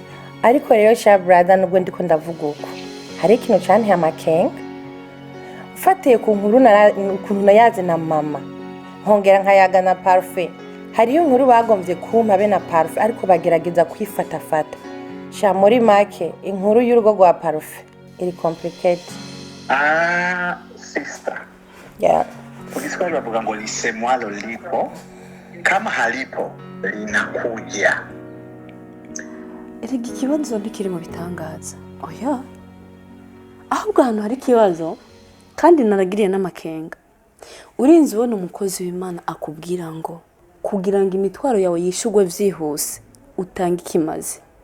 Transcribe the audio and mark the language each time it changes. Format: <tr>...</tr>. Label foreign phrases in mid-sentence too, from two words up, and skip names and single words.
<rn>Ariko rero sha brother nubwo ndiko ndavuga uko hari ikintu cyane amakenga ufatiye ku nkuru ukuntu nayaze na mama nkongera nkayaga na parfait. Hariyo nkuru bagomvye kumpa be na parfait ariko bagerageza kwifatafata. Sha muri make inkuru y'urugo rwa parfait iri complicated. Sister. Yeah.</rn> <sw>Ukisikia</sw> <rn>bavuga ngo</rn> <sw>lisemwa lipo kama halipo linakuja.</sw> <rn>Erega ikibazo ntikiri mu bitangaza. Oya. Ahubwo hano hari ikibazo kandi naragiriye n'amakenga. Urinzi ubona umukozi w'Imana akubwira ngo kugira ngo imitwaro yawe yishugwe vyihuse utanga ikimazi.</rn>